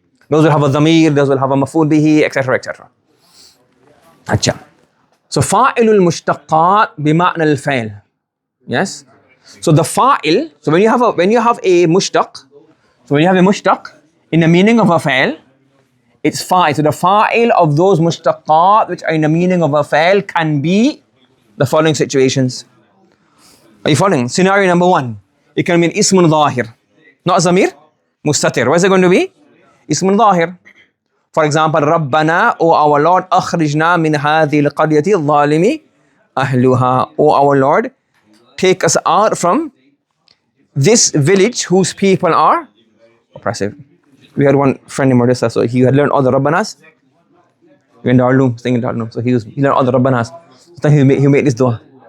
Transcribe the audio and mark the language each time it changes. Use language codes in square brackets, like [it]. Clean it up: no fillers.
[en] Those will have a ضمير, those will have a مفعول به, etc. etc. अच्छा. [ar] So فاعل المشتقات بمعنى الفعل. [en] Yes. So the فاعل. So when you have a mushtaq, so when you have a mushtaq in the meaning of a فعل, it's فاعل. So the فاعل of those mushtaqat which are in the meaning of a فعل can be the following situations. Are you following? Scenario number one. It can be اسم ظاهر. Not ضمير, مستتر. What is it going to be? [ar] اسم ظاهر. [en] For example, [ar] ربنا, [en] O our Lord, [ar] أخرجنا من هذه القرية الظالم أهلها. [en] O our Lord, take us out from this village whose people are oppressive. We had one friend in Madrasa, so he had learned all the Rabbanas. We in Darulum, staying in Darulum, so he learned all the Rabbanas. So he made this dua.